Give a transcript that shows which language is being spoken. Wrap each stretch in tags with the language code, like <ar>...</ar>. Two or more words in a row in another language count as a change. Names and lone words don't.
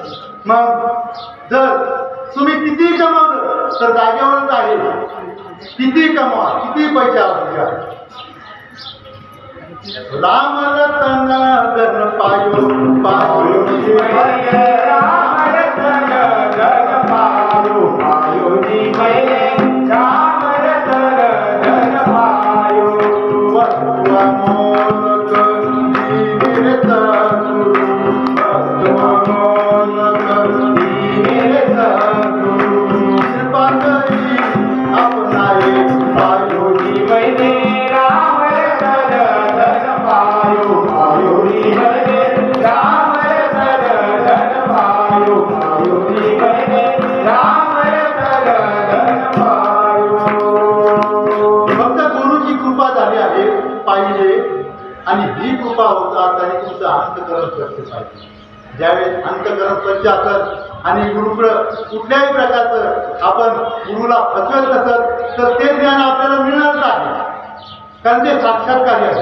<mr>मग जर तुम्ही किती कमावलं तर जागेवरच आहे. किती कमवा, किती पैसे असू द्या.</mr> <hi>राम रतन धन पायो पायो राम रतन धन पायो पायो जी मैले, राम रतन धन पायो. वस्तु अमोलक दिवे सद्गुरु, वस्तु अमोलक दिवे सद्गुरु. कृपा करी अपनाए पायो जी मैले, राम रतन धन पायो पायो जी मैले, राम रतन धन पायो पायो जी मैले, राम रतन धन पायो.</hi> <mr>फक्त गुरुची कृपा झाली आहे पाहिजे आणि ही कृपा होत असताना तुमचं अंतःकरण स्वच्छ पाहिजे. ज्यावेळेस अंतकरण स्वच्छ असत आणि गुरुकडं कुठल्याही प्रकारचं आपण गुरुला फसवत नसत तर ते ज्ञान आपल्याला मिळणारच आहे, कारण ते साक्षात्कारी आहे.</mr>